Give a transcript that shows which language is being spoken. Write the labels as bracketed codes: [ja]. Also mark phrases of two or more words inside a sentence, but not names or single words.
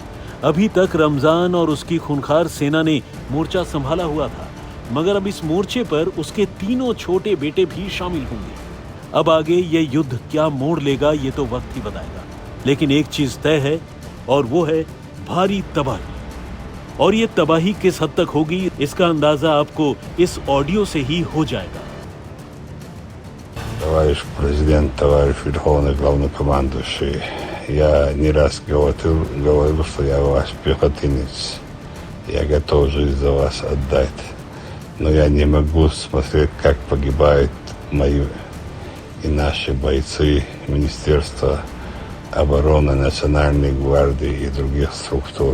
[hi] अभी तक रमजान और उसकी खूनखार सेना ने मोर्चा संभाला हुआ था, मगर अब इस मोर्चे पर उसके 3 छोटे बेटे भी शामिल होंगे। अब आगे ये युद्ध क्या मोड़ लेगा ये तो वक्त ही बताएगा। लेकिन एक चीज तय है और वो है भारी तबाही। और ये तबाही किस हद तक होगी इसका अंदाजा आपको इस ऑडियो से ही हो जाएगा। [ru] Товарищ президент, товарищ верховный главнокомандующий, я не раз говорил, что я ваш пехотинец. Я готов жизнь за вас отдать. Но я не могу смотреть, как погибают мои и наши бойцы Министерства обороны, Национальной гвардии и других структур.